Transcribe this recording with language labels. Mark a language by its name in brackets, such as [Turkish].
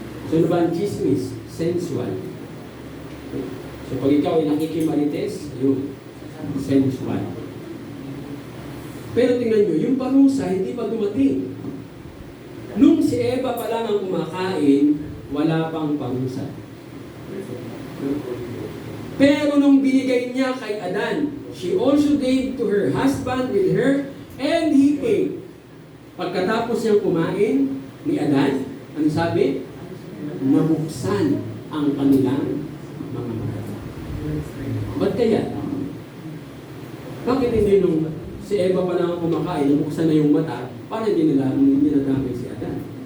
[Filipino] So ano ba ang chismis? Sensual. So pag ikaw ay nakikimarites, yun, sensual. Pero tingnan nyo, yung parusa hindi pa dumating. Nung si Eva pa lang ang kumakain, wala pang parusa. Pero nung binigay niya kay Adan, [English] she also gave to her husband with her, and he ate. [Filipino] Pagkatapos niyang kumain ni Adan, ano sabi? Nabuksan ang kanilang mga mata. Ba't kaya? Bakit hindi nung si Eva pa lang kumakain, nabuksan na yung mata, para hindi nadamay si Adan?